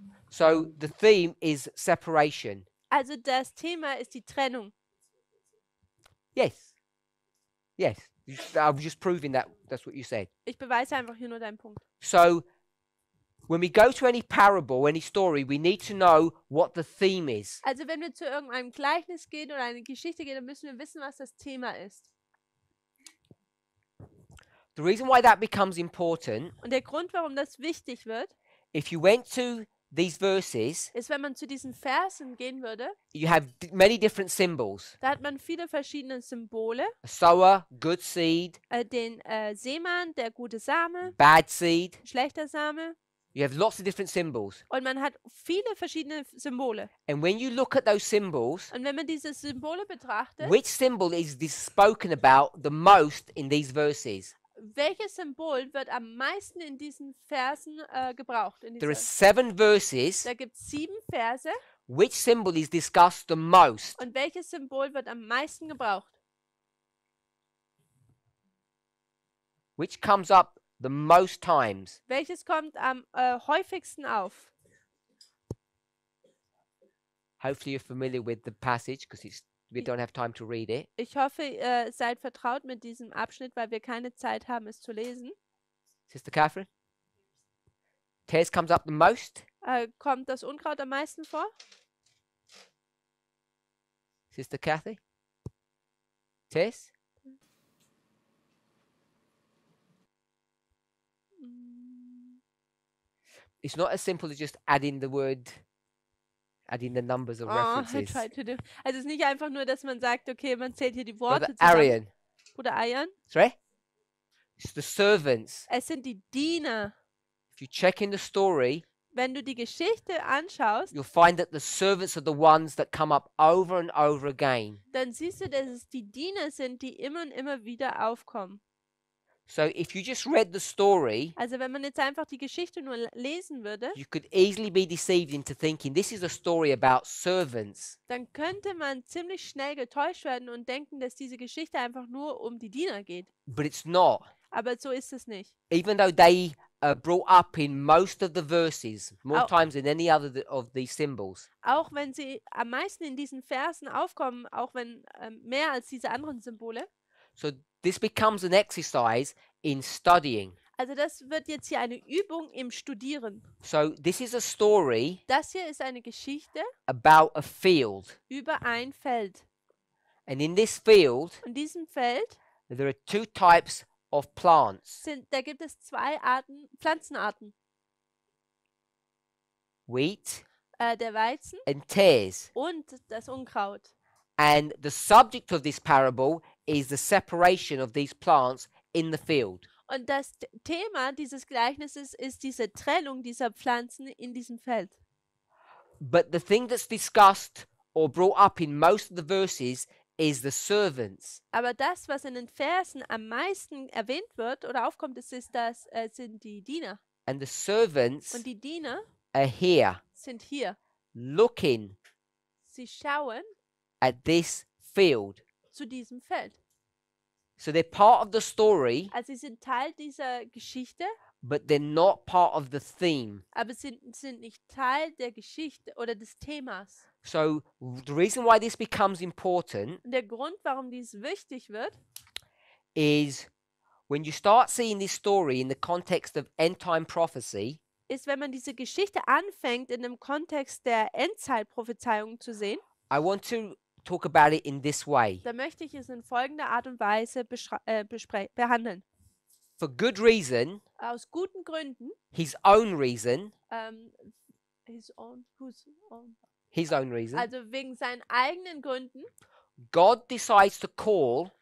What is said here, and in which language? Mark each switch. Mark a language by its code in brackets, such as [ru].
[en] So the theme is separation. [de] Also das Thema ist die Trennung. [en] Yes. Yes. I was just proving that that's what you said. [de] Ich beweise einfach hier nur deinen Punkt. [en] So when we go to any parable, any story, we need to know what the theme is. [de] Also wenn wir zu irgendeinem Gleichnis gehen oder eine Geschichte gehen, dann müssen wir wissen, was das Thema ist. [en] The reason why that becomes important, [de] Und der Grund, warum das wichtig wird, [en] if you went to these verses, [de] ist, wenn man zu diesen Versen gehen würde, [en] you have many different symbols. [de] da hat man viele verschiedene Symbole. [en] A sower, good seed, [de] Den Seemann, der gute Same, [en] bad seed. [de] schlechter Same. [en] You have lots of different symbols. [de] Und man hat viele verschiedene Symbole. [en] And when you look at those symbols, [de] Und wenn man diese Symbole betrachtet, [en] which symbol is this spoken about the most in these verses? [de] welches Symbol wird am meisten in diesen Versen gebraucht? In [en] There are [de] dieser, [en] 7 verses. [de] da gibt es 7 Verse. [en] Which symbol is discussed the most? [de] Und welches Symbol wird am meisten gebraucht? [en] Which comes up the most times? [de] Welches kommt am häufigsten auf? [en] Hopefully you're familiar with the passage because we don't have time to read it. [de] Ich hoffe, ihr seid vertraut mit diesem Abschnitt, weil wir keine Zeit haben, es zu lesen. [en] Sister Catherine? Tares comes up the most? [de] Kommt das Unkraut am meisten vor? [en] Sister Kathy? Tares? It's not as simple as just adding the numbers or I references. tried to do. [de] Also es ist nicht einfach nur, dass man sagt, okay, man zählt hier die Worte [en] Brother [de] zusammen. [en] Arian. [de] Bruder Ayan. [en] Sorry? It's the servants. [de] Es sind die Diener. [en] If you check in the story, [de] Wenn du die Geschichte anschaust, [en] you'll find that the servants are the ones that come up over and over again. [de] dann siehst du, dass es die Diener sind, die immer und immer wieder aufkommen. [en] So if you just read the story, [de] Also wenn man jetzt einfach die Geschichte nur lesen würde, [en] you could easily be deceived into thinking this is a story about servants. [de] dann könnte man ziemlich schnell getäuscht werden und denken, dass diese Geschichte einfach nur um die Diener geht. [en] But it's not. [de] Aber so ist es nicht. [en] Even though they are brought up in most of the verses, more Oh. times than any other of these symbols. [de] Auch wenn sie am meisten in diesen Versen aufkommen, auch wenn mehr als diese anderen Symbole. [en] So this becomes an exercise in studying. [de] Also das wird jetzt hier eine Übung im Studieren. [en] So this is a story [de] Das hier ist eine Geschichte [en] about a field. [de] über ein Feld. [en] And in this field, [de] In diesem Feld [en] there are 2 types of plants. [de] da gibt es 2 Pflanzenarten. [en] Wheat [de] Der Weizen [en] and tares. [de] und das Unkraut. [en] And the subject of this parable is the separation of these plants in the field. [de] Und das Thema dieses Gleichnisses ist diese Trennung dieser Pflanzen in diesem Feld. [en] But the thing that's discussed or brought up in most of the verses is the servants. [de] Aber das, was in den Versen am meisten erwähnt wird oder aufkommt, sind die Diener. [en] And the servants [de] Und die Diener [en] are here [de] sind hier. [en] looking [de] Sie schauen [en] at this field. [de] zu diesem Feld. [en] So they're part of the story, [de] Also sie sind Teil dieser Geschichte, [en] but they're not part of the theme. [de] aber sind nicht Teil der Geschichte oder des Themas. [en] So the reason why this becomes important [de] Und der Grund, warum dies wichtig wird, [en] is when you start seeing this story in the context of end time prophecy, [de] ist, wenn man diese Geschichte anfängt, in dem Kontext der Endzeitprophezeiung zu sehen, [en] I want to talk about it in this way. [de] dann möchte ich es in folgender Art und Weise behandeln. [en] For good reason, [de] Aus guten Gründen, [en] his own reason, whose own? his own reason, [de] Also wegen seinen eigenen Gründen, [en] God decides to call